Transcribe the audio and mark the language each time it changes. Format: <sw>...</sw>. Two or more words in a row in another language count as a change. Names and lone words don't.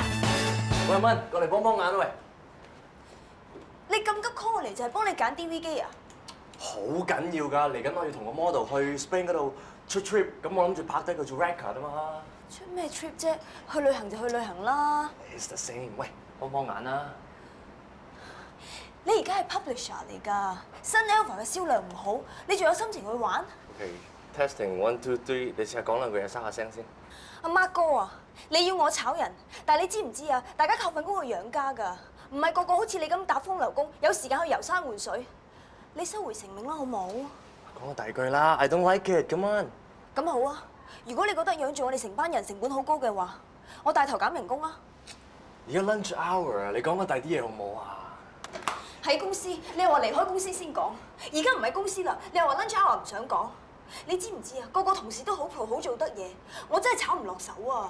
<yue>喂，蚊，過嚟幫幫眼啊喂！你咁急 call 我嚟就係幫你揀 DV 機啊？好緊要㗎，嚟緊我要同個 model 去 Spain 嗰度出 trip，咁我諗住拍低佢做 record 啊嘛。出咩 trip 啫？去旅行就去旅行啦。</yue> <en>It's the same，</en> <yue>喂，幫幫眼啦！你而家係 publisher 嚟㗎，新 Alpha 嘅銷量唔好，你仲有心情去玩 OK，testing 1 2 3，你試下講兩句嘢收下聲先。阿 Mark 哥啊，你要我炒人，但係你知唔知啊？大家靠份工去養家㗎，唔係個個好似你咁打風流工，有時間去遊山玩水。你收回成命啦，好冇？講個第二句啦</yue> <en>，I don't like it，come on。</en> <yue>咁好啊，如果你覺得養住我哋成班人成本好高嘅話，我帶頭減人工啊！而家</yue> <en>lunch hour</en> <yue>啊，你講個第二啲嘢好冇啊？喺公司，你又話離開公司先講，而家唔係公司啦，你又話</yue> <en>lunch hour</en> <yue>唔想講，你知唔知啊？個個同事都好 pro 好做得嘢，我真係炒唔落手啊！</yue>